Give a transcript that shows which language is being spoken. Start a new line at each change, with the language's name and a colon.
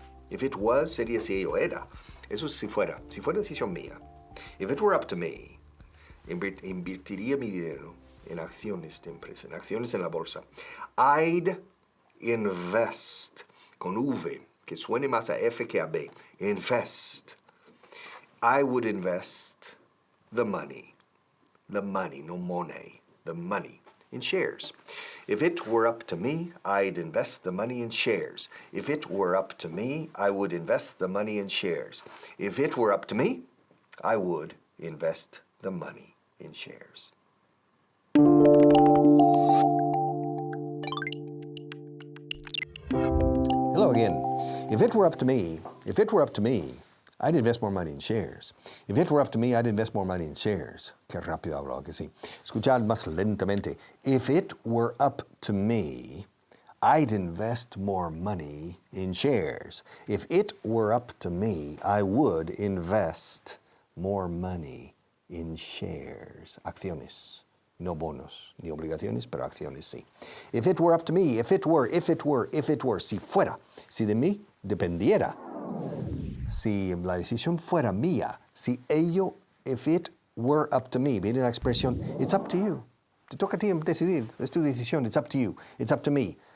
English: If it was,
Spanish: sería si ello era. Eso es si fuera decisión mía.
English: If it were up to me,
Spanish: invertiría mi dinero en acciones de empresa, en acciones en la bolsa.
English: I'd invest,
Spanish: con V, que suene más a F que a B.
English: Invest. I would invest the money, no money, the money, in shares. If it were up to me, I'd invest the money in shares. If it were up to me, I would invest the money in shares. If it were up to me, I would invest the money in shares. Hello again. If it were up to me, I'd invest more money in shares. If it were up to me, I'd invest more money in shares.
Spanish: Qué rápido hablo, que sí. Escuchad más lentamente.
English: If it were up to me, I'd invest more money in shares. If it were up to me, I would invest more money in shares.
Spanish: Acciones. No bonos, ni obligaciones, pero acciones sí.
English: If it were up to me, if it were,
Spanish: si fuera, si de mí dependiera, si la decisión fuera mía, si ello,
English: if it were up to me,
Spanish: viene la expresión,
English: it's up to you.
Spanish: Te toca a ti decidir, es tu decisión,
English: it's up to you, it's up to me.